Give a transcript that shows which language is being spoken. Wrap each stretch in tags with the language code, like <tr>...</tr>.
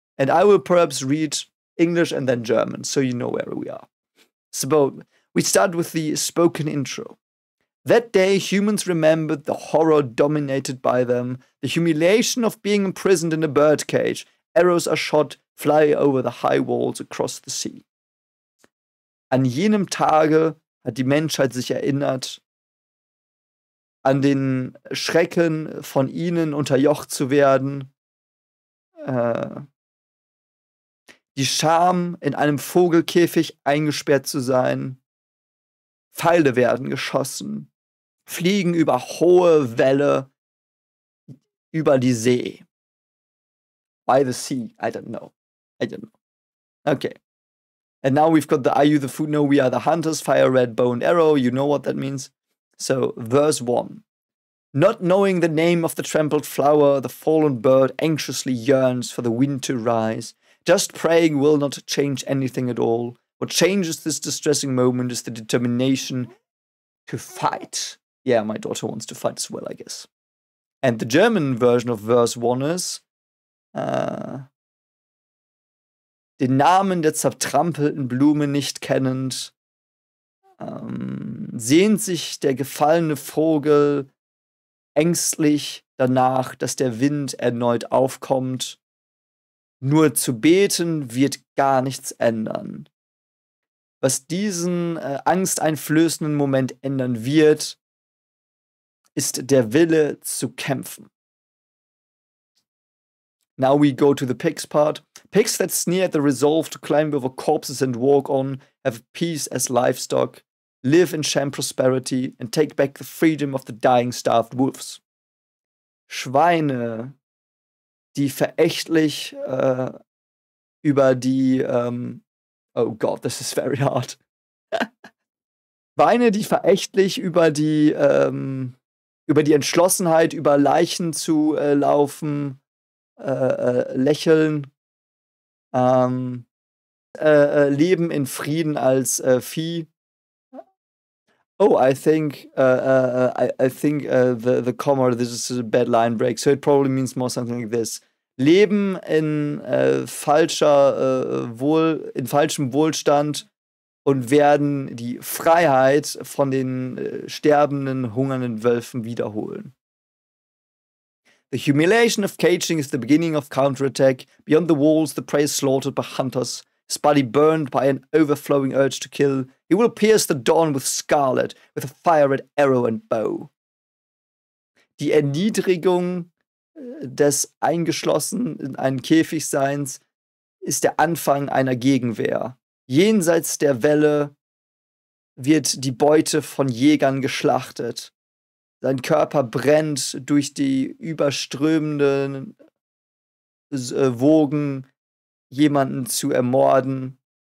<en>And I will perhaps read English and then German, so you know where we are. So we start with the spoken intro. That day, humans remembered the horror dominated by them, the humiliation of being imprisoned in a birdcage. Arrows are shot, fly over the high walls across the sea.</en> <de>An jenem Tage hat die Menschheit sich erinnert, an den Schrecken von ihnen unterjocht zu werden, die Scham, in einem Vogelkäfig eingesperrt zu sein. Pfeile werden geschossen, fliegen über hohe Welle, über die See.</de> <en>By the sea, I don't know. Okay. And now we've got the Are you the food? No, we are the hunters. Fire, red, bow, and arrow. You know what that means. So, verse 1. Not knowing the name of the trampled flower, the fallen bird anxiously yearns for the wind to rise. Just praying will not change anything at all. What changes this distressing moment is the determination to fight. Yeah, my daughter wants to fight as well, I guess. And the German version of verse 1 is</en> <de>den Namen der zertrampelten Blume nicht kennend, sehnt sich der gefallene Vogel ängstlich danach, dass der Wind erneut aufkommt. Nur zu beten wird gar nichts ändern. Was diesen angsteinflößenden Moment ändern wird, ist der Wille zu kämpfen.</de> <en>Now we go to the pigs part. Pigs that sneer at the resolve to climb over corpses and walk on, have peace as livestock, live in sham prosperity, and take back the freedom of the dying starved wolves.</en> <de>Schweine, die verächtlich über die</de> <en>oh God, this is very hard.</en> <de>Schweine, die verächtlich über die Entschlossenheit, über Leichen zu laufen, lächeln, leben in Frieden als Vieh.</de> <en>Oh, I think the comma, this is a bad line break, so it probably means more something like this.</en> <de>Leben in falschem Wohlstand und werden die Freiheit von den sterbenden, hungernden Wölfen wiederholen.</de> <en>The humiliation of caging is the beginning of counterattack. Beyond the walls, the prey is slaughtered by hunters, his body burned by an overflowing urge to kill. He will pierce the dawn with scarlet, with a fire-red arrow and bow.</en> <de>Die Erniedrigung des eingeschlossen in einen Käfigseins ist der Anfang einer Gegenwehr. Jenseits der Welle wird die Beute von Jägern geschlachtet. Sein Körper brennt durch die überströmenden Wogen, jemanden zu ermorden.</de>